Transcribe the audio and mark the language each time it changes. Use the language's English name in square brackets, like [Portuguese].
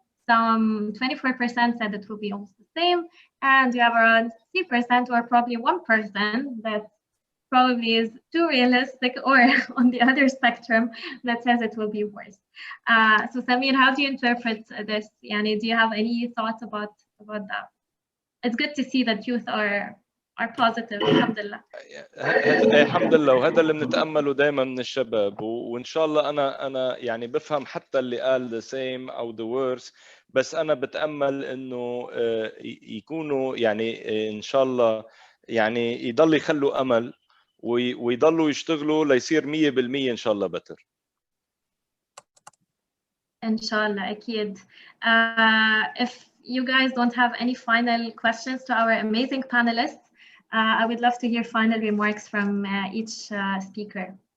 [English] Some 24% said it will be almost the same, and we have around 3% or probably 1% that probably is too realistic or on the other spectrum that says it will be worse. So Samir, how do you interpret this? Yani, do you have any thoughts about that? It's good to see that youth are positive. [Arabic] Alhamdulillah. الحمد لله، وهذا اللي بنتأمله دائما من الشباب، وإن شاء الله أنا يعني بفهم حتى اللي قال [English] the same [Arabic] أو [English] the worse، [Arabic] بس أنا بتأمل إنه يكونوا يعني إن شاء الله يعني يضل يخلوا أمل ويضلوا يشتغلوا ليصير 100% إن شاء الله better. [English] Inshallah, أكيد. If you guys don't have any final questions to our amazing panelists, I would love to hear final remarks from each speaker.